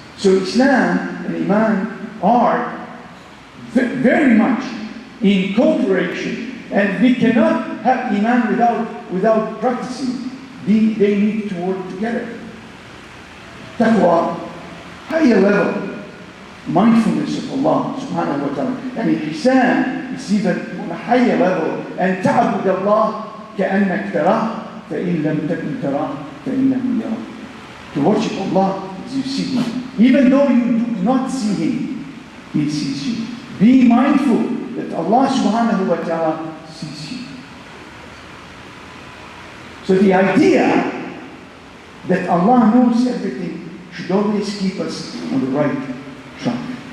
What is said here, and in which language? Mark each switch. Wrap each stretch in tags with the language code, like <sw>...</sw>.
<en>So Islam and Iman are very much in cooperation, and we cannot have Iman without practicing. They need to work together. Taqwa, higher level, mindfulness of Allah subhanahu wa ta'ala. And Ihsan is even on a higher level.</en> <ar>And ta'bud Allah كأنك تراه فإن لم تكن تراه فإنه يراك.</ar> <en>To worship Allah as you see Him. Even though you do not see Him, He sees you. Be mindful that Allah subhanahu wa ta'ala sees you. So the idea that Allah knows everything should always keep us on the right track.</en>